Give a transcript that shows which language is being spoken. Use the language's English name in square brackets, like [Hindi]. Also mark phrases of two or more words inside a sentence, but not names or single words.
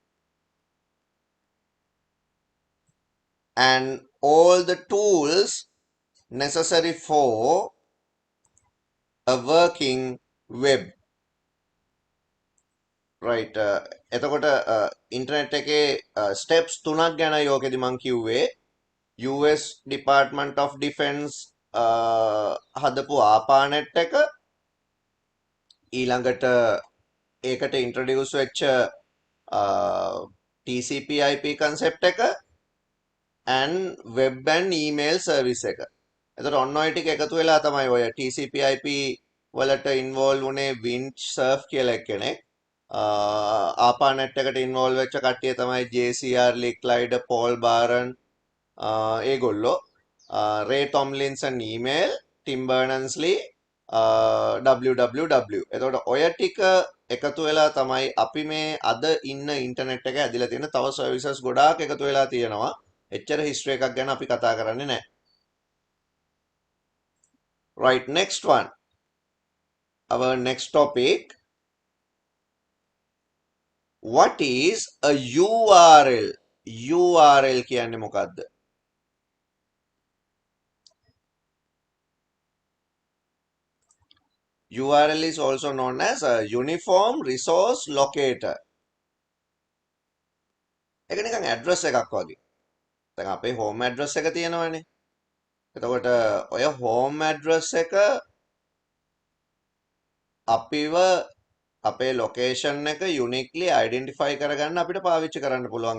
[English] and all the tools necessary for a working web. Right. [Sinhala] එතකොට ඉන්ටර්නෙට් එකේ ස්ටෙප්ස් 3ක් ගැන යෝකෙදි මං කිව්වේ US Department of Defense හදපු ආපානෙට් එක, ඊළඟට ඒකට ඉන්ට්‍රොඩියුස් වෙච්ච [English] TCP/IP concept [Sinhala] එක [English] and web and email service [Sinhala] එක. එතකොට ඔන්න ඔය ටික එකතු වෙලා තමයි ඔය TCP/IP වලට ඉන්වෝල්ව් වුණේ වින්ච් සර්ෆ් කියලා එක්කෙනෙක්. ආපානෙට් එකට ඉන්වෝල්ව් වෙච්ච කට්ටිය තමයි JCR Licklider, Paul Baran ඒගොල්ලෝ. [English] Ray Tomlinson email, Tim Berners-Lee www. [Sinhala] එතකොට ඔය ටික එකතු වෙලා තමයි අපි මේ අද ඉන්න ඉන්ටර්නෙට් එක ඇදිලා තියෙන. තව සර්විසස් ගොඩාක් එකතු වෙලා තියෙනවා. එච්චර හිස්ටරි එකක් ගැන අපි කතා කරන්නේ නැහැ. [English] Right, next one. Our next topic. What is a URL? [Sinhala] URL කියන්නේ මොකක්ද? [English] URL is also known as a Uniform Resource Locator. [Sinhala] ඒක නිකන් ඇඩ්‍රස් එකක් වගේ. දැන් අපේ [English] home address [Sinhala] එක තියෙනවනේ. එතකොට ඔය [English] home address [Sinhala] එක අපිව අපේ ලොකේෂන් එක [English] uniquely identify [Sinhala] කරගන්න අපිට පාවිච්චි කරන්න පුළුවන්.